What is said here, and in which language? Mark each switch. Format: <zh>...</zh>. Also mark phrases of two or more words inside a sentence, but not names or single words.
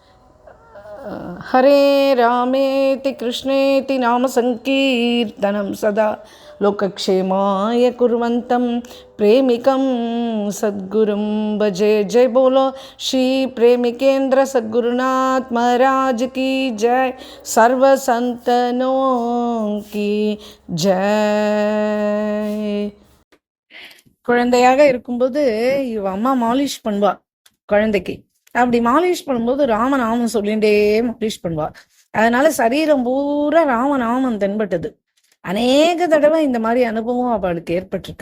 <sa>हरे रामेति कृष्णेति नाम संकीर्तनं सदा लोकक्षेमाय कुर्वन्तं प्रेमिकं सद्गुरुं भजे।</sa> <hi>जय बोलो श्री प्रेमिकेंद्र सद्गुरुनाथ महाराज की जय। सर्व संतनों की जय।</hi> <ta>குழந்தையாக இருக்கும்போது இவ அம்மா மாலிஷ் பண்ணுவா குழந்தைக்கு. அப்படி மாலிஷ் பண்ணும்போது ராமநாமம் சொல்லிகிட்டே மாலிஷ் பண்ணுவா. அதனால சரீரம் பூரா ராமநாமம் தென்பட்டது. அநேக தடவை இந்த மாதிரி அனுபவம் அவளுக்கு ஏற்பட்டிருக்கு.</ta>